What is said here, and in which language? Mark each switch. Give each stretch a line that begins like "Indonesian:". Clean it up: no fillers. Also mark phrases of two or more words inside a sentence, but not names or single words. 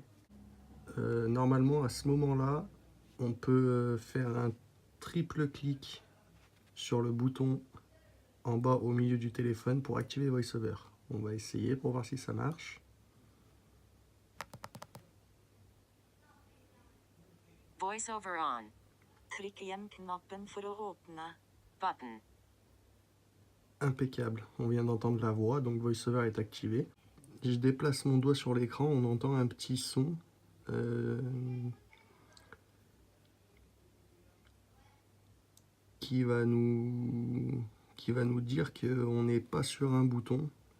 French: Normalement à ce moment-là, on peut faire un triple clic sur le bouton en bas au milieu du téléphone pour activer VoiceOver. On va essayer pour voir si ça marche. VoiceOver on.
Norwegian: Trykk igjen knappen for å åpne. Button.
French: Impeccable, on vient d'entendre la voix, donc VoiceOver est activé. Je déplace mon doigt sur l'écran, on entend un petit son qui va nous dire qu'on n'est pas sur un bouton.